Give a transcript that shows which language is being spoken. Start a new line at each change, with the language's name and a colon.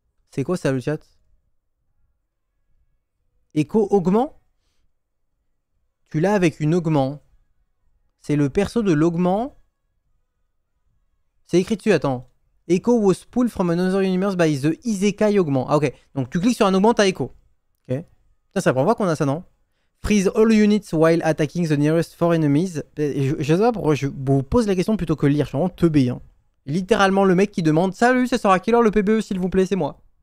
French: C'est quoi ça le chat? Echo augment? Tu l'as avec une augment. C'est le perso de l'augment. C'est écrit dessus, attends.
English: Echo was pulled from another universe by the Isekai augment.
French: Ah ok, donc tu cliques sur un augment, t'as Echo. Ok. Putain, ça prend pas qu'on a ça, non?
English: Freeze all units while attacking the nearest 4 enemies.
French: Je sais pas pourquoi je vous pose la question plutôt que lire. Je suis vraiment teubé. Hein. Littéralement le mec qui demande salut, ça sera quelle heure le PBE s'il vous plaît, c'est moi.